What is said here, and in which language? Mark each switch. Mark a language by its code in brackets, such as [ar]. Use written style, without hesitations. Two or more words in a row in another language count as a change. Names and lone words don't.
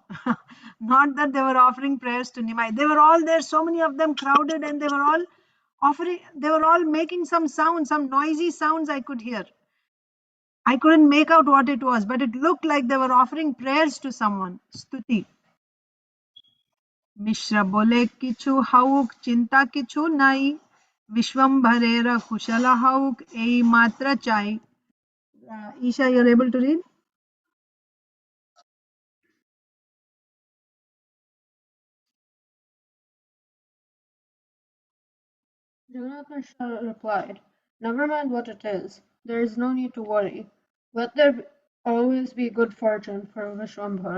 [en] Not that they were offering prayers to Nimai. They were all there, so many of them crowded, and they were all making some sounds, some noisy sounds I could hear. I couldn't make out what it was, but it looked like they were offering prayers to someone. [sa] Stuti. [bn] মিশ্র বলে কিছু হোক চিন্তা কিছু নাই বিশ্বম্ভরের কুশল হোক এই মাত্র চাই. [en] Isha, you're able to read? Jagannath Mishra replied, Never mind what it is. There is no need to worry. Let there always be good fortune for Vishwambhar.